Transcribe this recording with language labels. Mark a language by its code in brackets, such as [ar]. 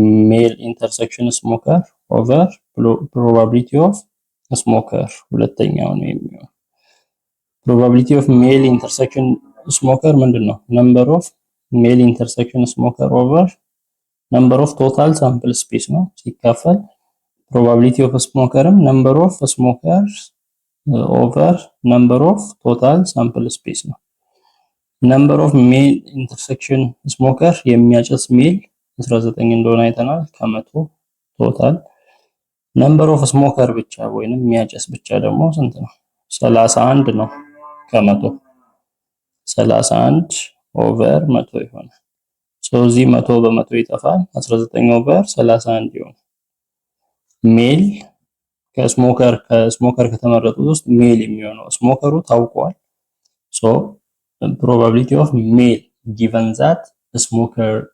[en] male intersection smoker over probability of smoker [am] ሁለተኛው ነው የሚሆነው። [en] probability of male intersection smoker ምንድነው? number of male intersection smoker over number of total sample space ነው ሲካፈል probability of smokerም number of smokers over number of total sample space ነው። number of male intersection smoker [am] የሚያጨስ ሜል 19 እንደሆነ አይተናል ከመቶ ቶታል [en] number of smoker [am] ብቻ ወይንም የሚያጨስ ብቻ ደግሞ ስንት ነው? 31 ነው ከመቶ 31 ኦቨር 100 ይሆናል። ስለዚህ 100 በመቶ ይጠፋል 19 ኦቨር 31 ይሆናል። ሜል ከስሞከር ከተመረጡት ውስጥ ሜል የሚሆነው ስሞከሩ ታውቋል። ሶ [en] probability of male given that smoker